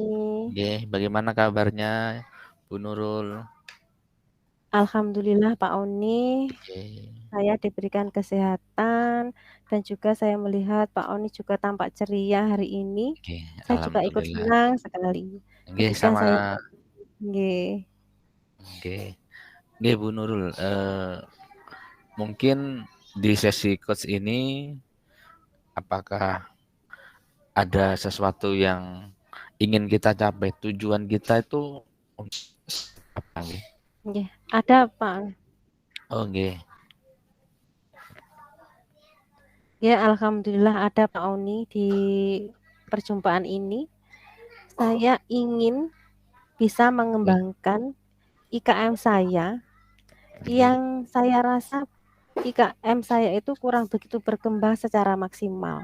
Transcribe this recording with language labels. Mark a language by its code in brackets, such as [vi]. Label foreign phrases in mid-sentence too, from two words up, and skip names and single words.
[id] Nggih, bagaimana kabarnya Bu Nurul? Alhamdulillah Pak Oni, Oke, saya diberikan kesehatan dan juga saya melihat Pak Oni juga tampak ceria hari ini. oke, Saya juga ikut alhamdulillah. senang sekali Nggih, ketika sama saya nggih. nggih. Nggih Bu Nurul, mungkin di sesi coach ini apakah ada sesuatu yang ingin kita capai? Tujuan kita itu untuk apa nggih? Nggih, ada Pak. Oh nggih, Ya, alhamdulillah ada Pak Oni di perjumpaan ini. Saya ingin bisa nggih, mengembangkan IKM saya nggih. yang saya rasa IKM saya itu kurang begitu berkembang secara maksimal.